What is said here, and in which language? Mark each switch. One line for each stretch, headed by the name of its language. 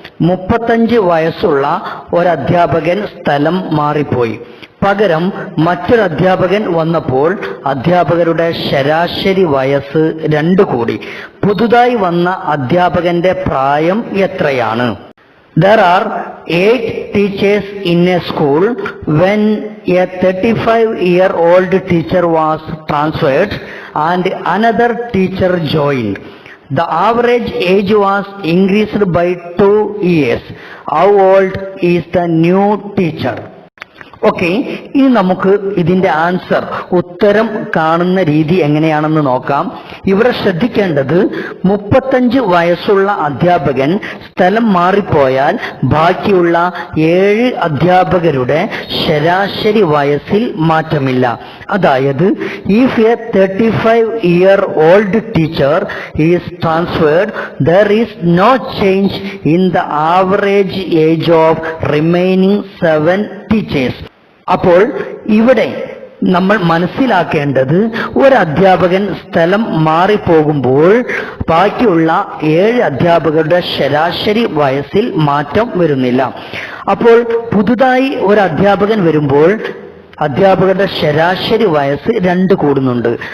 Malayalam: 35 വയസ്സുള്ള ഒരു അധ്യാപകൻ സ്ഥലം മാറിപ്പോയി. പകരം മറ്റൊരു അധ്യാപകൻ വന്നപ്പോൾ അധ്യാപകരുടെ ശരാശരി വയസ്സ് 2 കൂടി. പുതുതായി വന്ന അധ്യാപകന്റെ പ്രായം എത്രയാണ്?
English: There are 8 teachers in a school when a 35-year-old teacher was transferred and another teacher joined. The average age was increased by 2 years. How old is the new teacher?
Malayalam: Okay, ഇനി നമുക്ക് ഇതിന്റെ ആൻസർ, ഉത്തരം കാണുന്ന രീതി എങ്ങനെയാണെന്ന് നോക്കാം. ഇവിടെ ശ്രദ്ധിക്കേണ്ടത് 35 വയസ്സുള്ള അധ്യാപകൻ സ്ഥലം മാറിപ്പോയാൽ ബാക്കിയുള്ള 7 അധ്യാപകരുടെ ശരാശരി വയസ്സിൽ മാറ്റമില്ല. അതായത്
English: if a 35-year-old teacher is transferred, there is no change in the average age of remaining 7 teachers.
Malayalam: അപ്പോൾ ഇവിടെ നമ്മൾ മനസ്സിലാക്കേണ്ടത്, ഒരു അധ്യാപകൻ സ്ഥലം മാറിപ്പോകുമ്പോൾ ബാക്കിയുള്ള 7 അധ്യാപകരുടെ ശരാശരി വയസ്സിൽ മാറ്റം വരുന്നില്ല. അപ്പോൾ പുതുതായി ഒരു അധ്യാപകൻ വരുമ്പോൾ അധ്യാപകരുടെ ശരാശരി വയസ്സ് 2 കൂടുന്നുണ്ട്.